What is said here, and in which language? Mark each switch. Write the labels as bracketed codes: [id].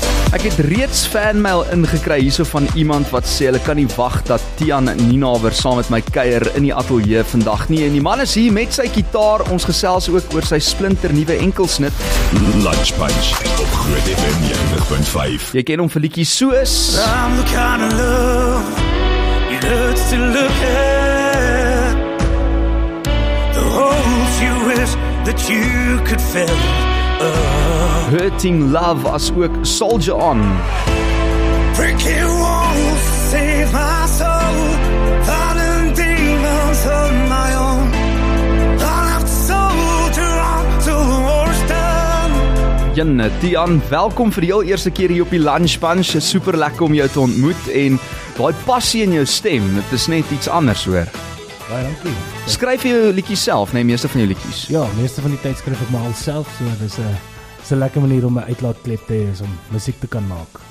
[af] Ek het reeds fanmail ingekry hierso van iemand wat sê hulle kan nie wag dat Tiaan Nienaber saam met my kuier in die ateljee vandag nie. En die man is hier met sy gitaar. Ons gesels ook oor sy splinter nuwe enkelsnit. Lunch Punch op Groot FM 90.5. Jy ken hom vir liedjies soos [en] I'm the kind of love it hurts to look at. The holes you wish that you could fill up. [af] Hurting Love, as ook Soldier On. [en] Breaking walls to save my soul. Fighting demons of my own. I'll have to soldier on till the war's done. [af] Jan, Tiaan, welkom vir die heel eerste keer hier op die Lunch Punch. Super lekker om jou te ontmoet en daai passie in jou stem, dit is net iets anders hoor. Baie dankie. Skryf jy jou liedjies self, nee, meeste van jou liedjies? Ja, meeste van die tyd skryf ek maar al self, so dis 'n lekker manier om my uitlaatklep te hê, om musiek te kan maak.